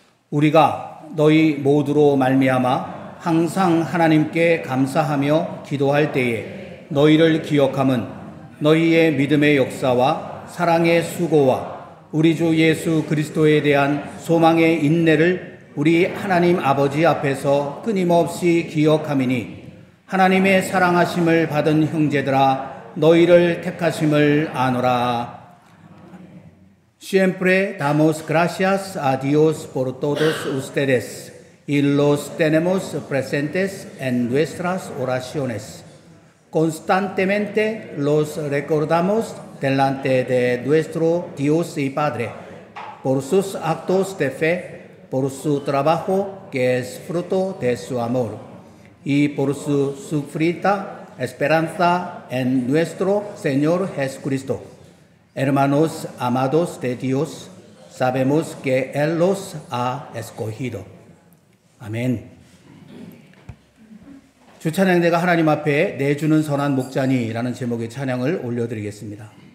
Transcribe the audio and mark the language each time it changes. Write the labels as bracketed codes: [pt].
[ko] 우리가 너희 모두로 말미암아 항상 하나님께 감사하며 기도할 때에 너희를 기억함은 너희의 믿음의 역사와 사랑의 수고와 우리 주 예수 그리스도에 대한 소망의 인내를 우리 하나님 아버지 앞에서 끊임없이 기억함이니 하나님의 사랑하심을 받은 형제들아 너희를 택하심을 아노라. [es] Siempre damos gracias a Dios por todos ustedes y los tenemos presentes en nuestras oraciones. Constantemente los recordamos delante de nuestro Dios y Padre, por sus actos de fe, por su trabajo que es fruto de su amor, y por su sufrida esperanza en nuestro Señor Jesucristo. Hermanos amados de Dios, sabemos que Él los ha escogido. [ko] 아멘. 주찬양대가 하나님 앞에 내주는 선한 목자니라는 제목의 찬양을 올려드리겠습니다.